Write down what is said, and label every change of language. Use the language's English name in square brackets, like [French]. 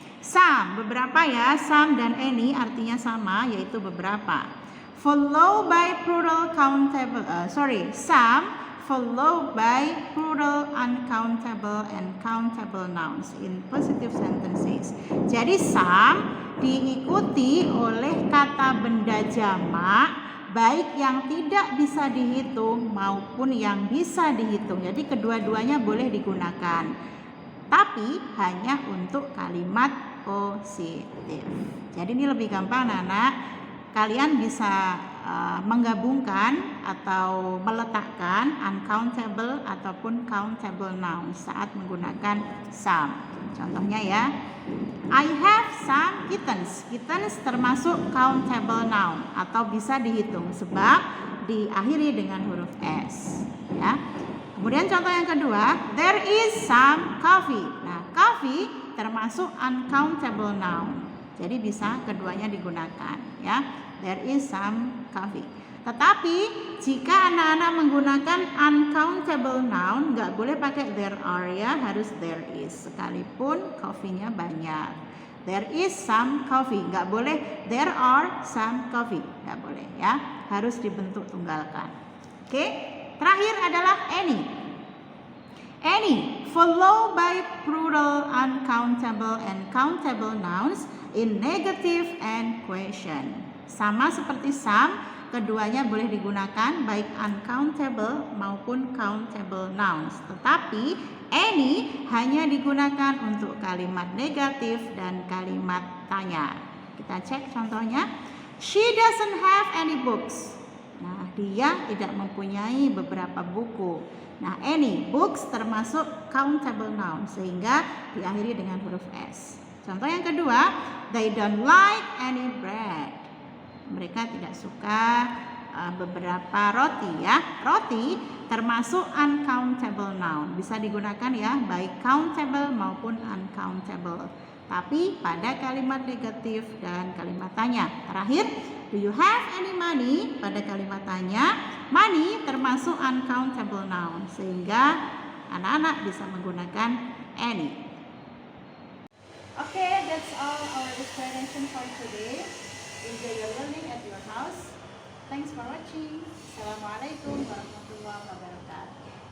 [Indonesian] Some, beberapa ya, some dan any artinya sama, yaitu beberapa. [English] Follow by plural countable, some followed by plural uncountable and countable nouns in positive sentences. [Indonesian] Jadi some diikuti oleh kata benda jamak, baik yang tidak bisa dihitung maupun yang bisa dihitung. Jadi kedua-duanya boleh digunakan, tapi hanya untuk kalimat positif. Jadi ini lebih gampang anak-anak. Kalian bisa menggabungkan atau meletakkan uncountable ataupun countable nouns saat menggunakan some. Contohnya ya, [English] I have some kittens. [Indonesian] Kittens termasuk countable noun atau bisa dihitung sebab diakhiri dengan huruf S ya. Kemudian contoh yang kedua, [English] there is some coffee. [Indonesian] Nah, coffee termasuk uncountable noun. Jadi bisa keduanya digunakan ya. [English] There is some coffee. [Indonesian] Tetapi jika anak-anak menggunakan uncountable noun, nggak boleh pakai there are ya, harus there is. Sekalipun coffee-nya banyak. [English] There is some coffee, [Indonesian] nggak boleh [English] there are some coffee, [Indonesian] nggak boleh ya. Harus dibentuk tunggalkan. Oke, terakhir adalah any. [English] Any followed by plural uncountable and countable nouns in negative and question. [Indonesian] Sama seperti some, keduanya boleh digunakan baik uncountable maupun countable nouns. Tetapi any hanya digunakan untuk kalimat negatif dan kalimat tanya. Kita cek contohnya. [English] She doesn't have any books. [Indonesian] Nah, dia tidak mempunyai beberapa buku. Nah, any, books termasuk countable noun sehingga diakhiri dengan huruf S. Contoh yang kedua, [English] they don't like any bread. [Indonesian] Mereka tidak suka beberapa roti ya. Roti termasuk uncountable noun. Bisa digunakan ya baik countable maupun uncountable. Tapi pada kalimat negatif dan kalimat tanya. Terakhir, [English] do you have any money? [Indonesian] Pada kalimat tanya, money termasuk uncountable noun. Sehingga anak-anak bisa menggunakan any. [English] Okay, that's all our explanation for today. Enjoy your learning at your house. Thanks for watching. [Arabic] Assalamualaikum warahmatullahi wabarakatuh.